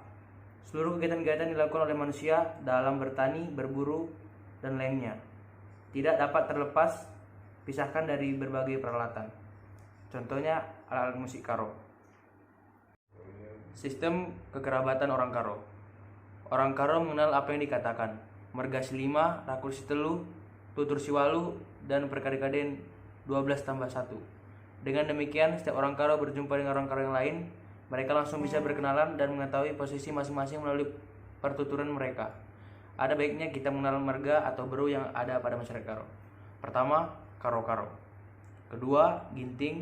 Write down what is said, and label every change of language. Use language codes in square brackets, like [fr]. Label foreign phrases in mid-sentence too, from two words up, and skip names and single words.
[id] Seluruh kegiatan-kegiatan dilakukan oleh manusia dalam bertani, berburu, dan lainnya tidak dapat terlepas pisahkan dari berbagai peralatan. Contohnya alat-alat musik Karo. Sistem kekerabatan orang Karo. Orang Karo mengenal apa yang dikatakan merga silima, rakul sitelu, tutur siwalu, dan perkade-kaden 12+1. Dengan demikian, setiap orang Karo berjumpa dengan orang Karo yang lain, mereka langsung bisa berkenalan dan mengetahui posisi masing-masing melalui pertuturan mereka. Ada baiknya kita mengenal marga atau beru yang ada pada masyarakat Karo. Pertama, Karo-Karo. Kedua, ginting.